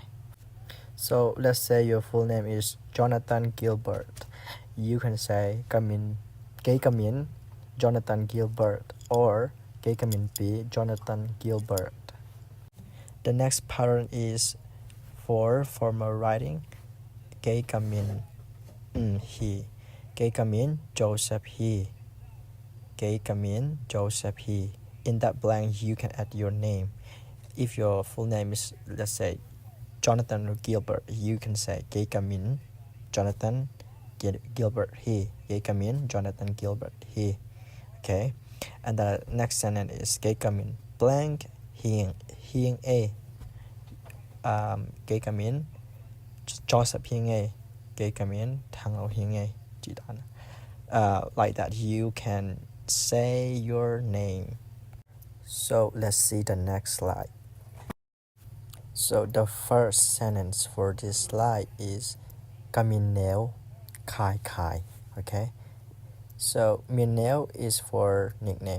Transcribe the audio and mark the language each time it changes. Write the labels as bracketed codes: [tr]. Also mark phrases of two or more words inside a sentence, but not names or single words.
[en] So let's say your full name is Jonathan Gilbert. You can say [pck] Kei Ka Min [en] Jonathan Gilbert or [pck] Kei Ka Min Pi [en] Jonathan Gilbert. The next pattern is for formal writing. [pck] Kei Ka Min He. Kei Ka Min Joseph He. Kei Ka Min Joseph He. [en] In that blank, you can add your name. If your full name is, let's say, Jonathan Gilbert, you can say [pck] Kei Ka Min [en] Jonathan Gilbert He. Kei Ka Min Jonathan Gilbert He. Okay. And the next sentence is [pck] Kei Ka Min [en] blank [pck] Hieng A. Kei Ka Min Joseph Hieng A. Kei Ka Min Thang Ao Hieng A. [en] Like that, you can say your name. So let's see the next slide. So the first sentence for this slide is [pck] Kamineo Kai Kai. [en] Okay. So Mineo is for nickname.